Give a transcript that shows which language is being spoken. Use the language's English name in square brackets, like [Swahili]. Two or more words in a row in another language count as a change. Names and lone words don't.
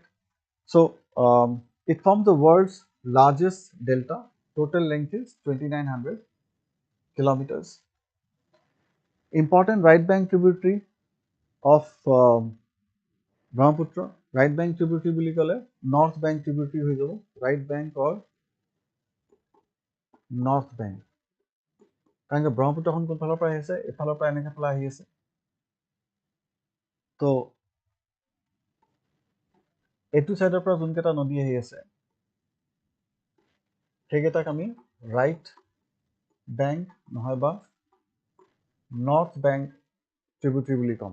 [English] So, it forms the world's largest delta. Total length is 2900 kilometers. Important right bank tributary of Brahmaputra. Right bank tributary [Assamese] বুলি ক'লে [English] North bank tributary [Assamese] হৈ যাব. [English] Right bank or North bank. [Assamese] কাৰণ ব্ৰহ্মপুত্ৰখন কোনফালৰ পৰা আহি আছে, এফালৰ পৰা এনেকৈ ফালে আহি আছে। তো এইটো সাইডৰ পৰা যোনকেইটা নদী আহি আছে, সেইকেইটাক আমি [English] right bank [Assamese] নহয়বা [English] north bank tributary [Assamese] বুলি ক'ম।